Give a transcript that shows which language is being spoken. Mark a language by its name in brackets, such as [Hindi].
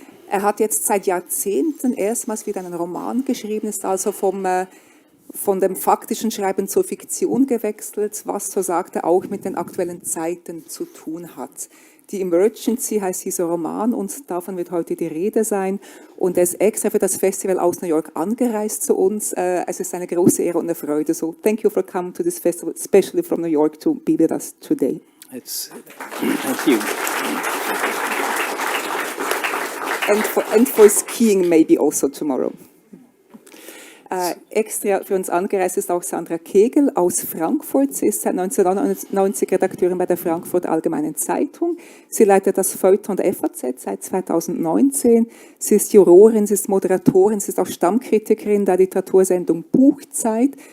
[German] Er hat jetzt seit Jahrzehnten erstmals wieder einen Roman geschrieben, ist also von dem faktischen Schreiben zur Fiktion gewechselt, was, so sagt er, auch mit den aktuellen Zeiten zu tun hat. Die Emergency heißt dieser Roman und davon wird heute die Rede sein. Und er ist extra für das Festival aus New York angereist zu uns. Es ist eine große Ehre und eine Freude. [English] So, thank you for coming to this festival, especially from New York, to be with us today. Thank you. And for skiing maybe also tomorrow. [German] Extra für uns angereist ist auch Sandra Kegel aus Frankfurt. Sie ist seit 1999 Redakteurin bei der Frankfurter Allgemeinen Zeitung. Sie leitet das Feuilleton der FAZ seit 2019. Sie ist Jurorin, sie ist Moderatorin, sie ist auch Stammkritikerin der Literatursendung Buchzeit.